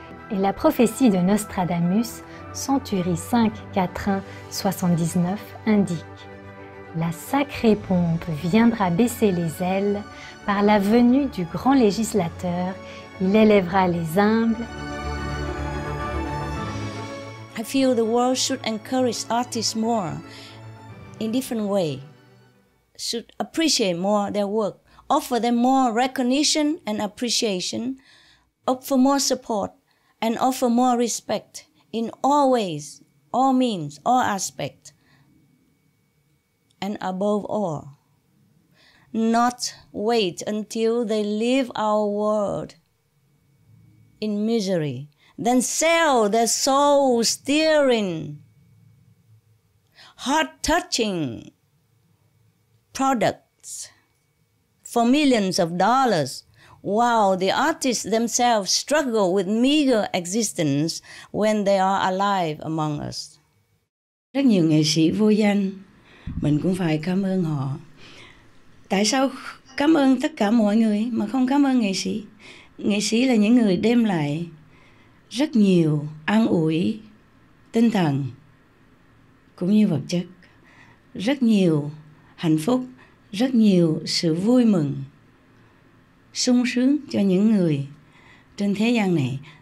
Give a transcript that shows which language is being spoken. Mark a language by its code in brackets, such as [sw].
[fr] Et la prophétie de Nostradamus, Centurie 5, 4, 79, indique « La sacrée pompe viendra baisser les ailes, par la venue du grand législateur, il élèvera les humbles. » [en] I feel the world should encourage artists more in different way, should appreciate more their work, offer them more recognition and appreciation, offer more support, and offer more respect in all ways, all means, all aspects. And above all, not wait until they leave our world in misery, then sell their soul-stirring, heart-touching products for millions of dollars, while the artists themselves struggle with meager existence when they are alive among us. [vi] Rất nhiều nghệ sĩ vô danh, mình cũng phải cảm ơn họ. Tại sao cảm ơn tất cả mọi người mà không cảm ơn nghệ sĩ? Nghệ sĩ là những người đem lại rất nhiều an ủi tinh thần cũng như vật chất, rất nhiều hạnh phúc, rất nhiều sự vui mừng, sung sướng cho những người trên thế gian này.